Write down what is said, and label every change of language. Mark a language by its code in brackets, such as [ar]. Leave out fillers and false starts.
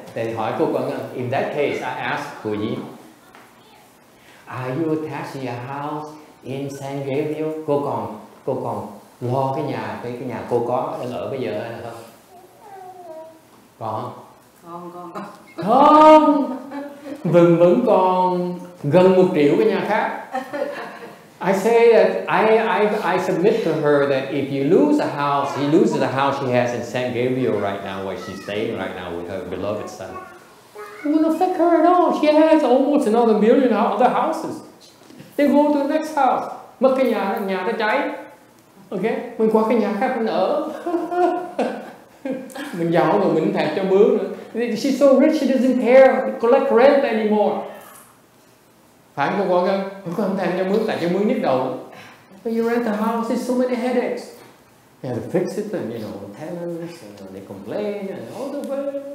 [vi] Thì hỏi cô con, [en] in that case, I ask [vi] cô gì? [en] Are you attached to your house in San Gabriel? [vi] Cô còn lo cái nhà cô có đang ở bây giờ hay là không? Không. Vẫn còn gần 1 triệu cái nhà khác. [en] I say that I submit to her that if you lose a house, he loses the house she has in San Gabriel right now, where she's staying right now with her beloved son. It won't affect her at all. She has almost another 1 million other houses. They go to the next house. [vi] Mất cái nhà nó cháy. Okay, mình qua cái nhà khác mình ở. Mình giàu rồi mình thèm cho mướn nữa. [en] She's so rich she doesn't care collect rent anymore. [vi] Phải không cô con? Không thèm cho mướn tại cho mướn nhức đầu. [en] When you rent a house, there's so many headaches. You have to fix it, and tenants, and they complain, and all the way.